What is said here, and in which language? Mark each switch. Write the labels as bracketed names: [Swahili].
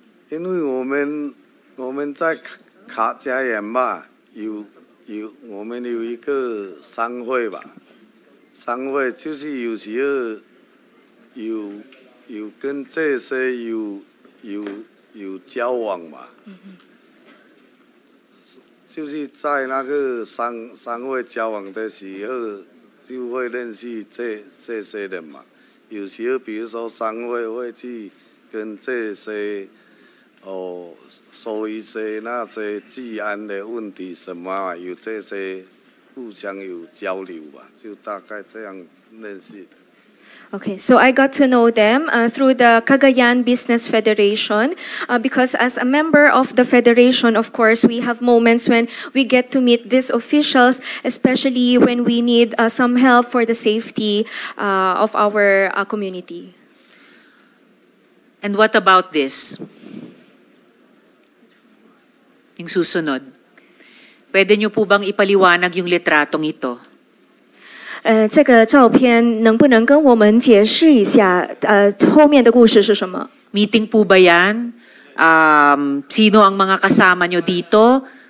[Chinese] 因为我们在卡加园嘛，我们有一个商会吧，商会就是有时候有跟这些有交往嘛，就是在那个商会交往的时候，就会认识这些人嘛。有时候比如说商会会去跟这些说一些那些治安的问题什么啊，有这些互相有交流吧，就大概这样认识的。 [English] Okay, so I got to know them through the Cagayan Business Federation because as a member of the federation, of course, we have moments when we get to meet these officials, especially when we need some help for the safety of our community. And what about this? [Filipino] Yung susunod. Pwede nyo po bang ipaliwanag yung litratong ito? [Chinese] 这个照片能不能跟我们解释一下后面的故事是什么？ [Filipino] Meeting po ba yan? Sino ang mga kasama nyo dito?